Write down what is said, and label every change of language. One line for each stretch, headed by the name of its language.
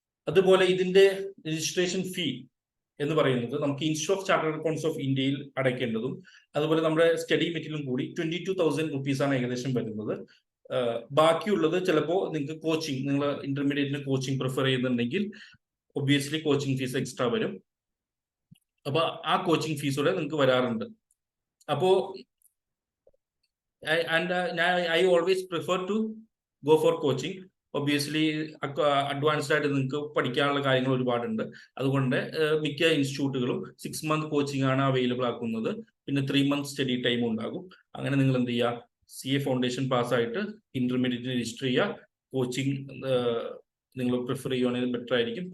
Malayalam: അതുപോലെ ഇതിന്റെ രജിസ്ട്രേഷൻ ഫീ എന്ന് പറയുന്നത് നമുക്ക് institute of chartered accounts of ഇന്ത്യയിൽ അടയ്ക്കേണ്ടതും അതുപോലെ നമ്മുടെ സ്റ്റഡി മെറ്റീരിയലും കൂടി 22,000 rupees ആണ് ഏകദേശം വരുന്നത്. ബാക്കിയുള്ളത് ചിലപ്പോൾ നിങ്ങൾക്ക് കോച്ചിങ്, നിങ്ങൾ ഇന്റർമീഡിയറ്റിന് കോച്ചിങ് പ്രിഫർ ചെയ്യുന്നുണ്ടെങ്കിൽ ഒബ്വിയസ്ലി കോച്ചിങ് ഫീസ് എക്സ്ട്രാ വരും. അപ്പൊ ആ കോച്ചിങ് ഫീസോടെ നിങ്ങൾക്ക് വരാറുണ്ട്.
English: അപ്പോ I always prefer to go for coaching.
Malayalam: Obviously advanced ആയിട്ട് നിങ്ങൾക്ക് പഠിക്കാനുള്ള കാര്യങ്ങൾ ഒരുപാടുണ്ട്. അതുകൊണ്ട് മിക്ക ഇൻസ്റ്റിറ്റ്യൂട്ടുകളും 6 month കോച്ചിങ് ആണ് അവൈലബിൾ ആക്കുന്നത്. പിന്നെ 3 month സ്റ്റഡി ടൈം ഉണ്ടാകും. അങ്ങനെ നിങ്ങൾ എന്ത് ചെയ്യുക, സി എ ഫൗണ്ടേഷൻ പാസ്സായിട്ട് ഇന്റർമീഡിയറ്റിന് രജിസ്റ്റർ ചെയ്യുക. കോച്ചിങ് നിങ്ങൾ പ്രിഫർ ചെയ്യുകയാണെങ്കിൽ ബെറ്റർ ആയിരിക്കും.